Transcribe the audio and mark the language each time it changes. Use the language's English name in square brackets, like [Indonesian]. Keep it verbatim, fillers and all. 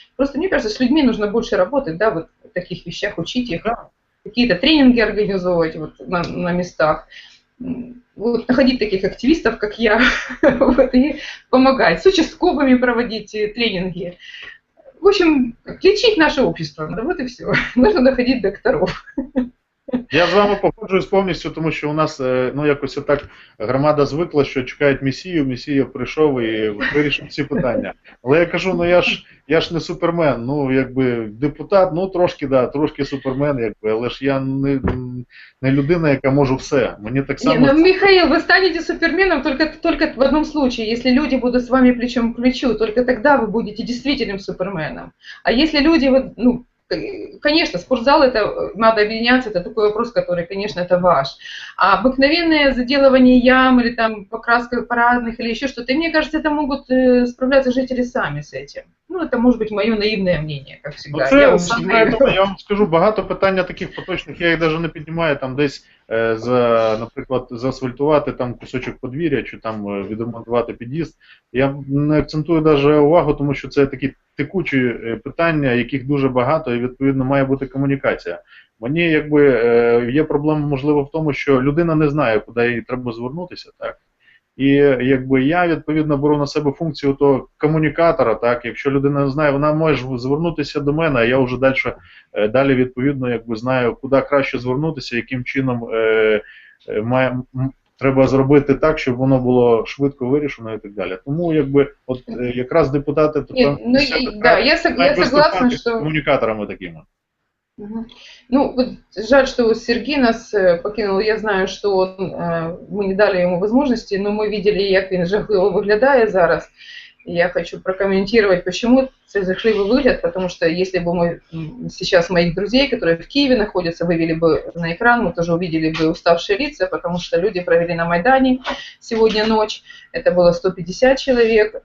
[Russian] Просто мне кажется, с людьми нужно больше работать, да, вот в таких вещах, учить их, какие-то тренинги организовывать вот на, на местах, вот, находить таких активистов, как я, вот, и помогать, с участковыми проводить тренинги. В общем, лечить наше общество, вот и все. Нужно находить докторов. [Ukrainian] Я з вами погоджуюсь повністю, тому що у нас ну якось так громада звикла, що чекають Месію, Месія прийшов і вирішив всі питання. Але я кажу, ну я ж я ж не супермен, ну якби депутат, ну трошки, да, трошки супермен, якби, але ж я не, не людина, яка можу все. Мені так само. [Russian] Не, ну, Михаил, ви станете суперменом только, только в одном случае, если люди будут с вами плечом к плечу, только тогда вы будете действительным суперменом. А если люди, ну, Конечно, спортзал, это надо объединяться, это такой вопрос, который, конечно, это ваш. А обыкновенное заделывание ям или там покраска парадных или еще что-то, мне кажется, это могут справляться жители сами с этим. Ну, это может быть мое наивное мнение, как всегда. [Ukrainian] Це, я, це, наїв... я вам скажу, багато питання таких поточних, я їх навіть не піднімаю, там десь, е, за, наприклад, заасфальтувати там кусочок подвір'я, чи там відремонтувати під'їзд. Я не акцентую навіть увагу, тому що це такі текучі питання, яких дуже багато, і відповідно має бути комунікація. Мені якби е, є проблема, можливо, в тому, що людина не знає, куди їй треба звернутися, так? І якби я відповідно беру на себе функцію того комунікатора, так, якщо людина не знає, вона може звернутися до мене, а я вже далі, далі відповідно якби знаю, куди краще звернутися, яким чином е, має, треба зробити так, щоб воно було швидко вирішено і так далі. Тому якби от якраз депутати то [Russian] там ну, да, я согласна, що [Ukrainian] комунікаторами такими. Угу. [Russian] Ну, вот жаль, что Сергей нас э, покинул. Я знаю, что он, э, мы не дали ему возможности, но мы видели, [Ukrainian] як він жахливо виглядає зараз. [Russian] Я хочу прокомментировать, почему це жахливый выгляд, потому что если бы мы сейчас моих друзей, которые в Киеве находятся, вывели бы на экран, мы тоже увидели бы уставшие лица, потому что люди провели на Майдане сегодня ночь, это было сто пятьдесят человек.